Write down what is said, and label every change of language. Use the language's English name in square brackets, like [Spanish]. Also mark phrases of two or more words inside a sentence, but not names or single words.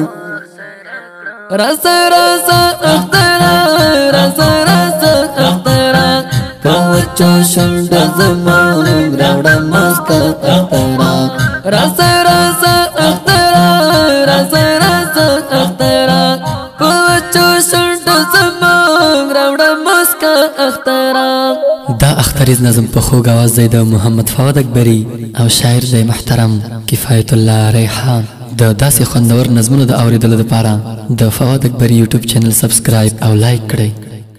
[Pashto] راسا راسا اخترا راسا راسا اخترا پوچو شند زمان راوڑا مسکا اخترا راسا راسا اخترا راسا راسا اخترا پوچو شند زمان راوڑا مسکا اخترا دا اختریز نظم په خوږ اواز دی د محمد فواد اکبری او شاعر دی محترم کفایت الله ریحان د داسې خوندور نظمونو د اوریدلو لپاره د فواد اکبری [English] YouTube channel subscribe [Pashto] او لایک کړئ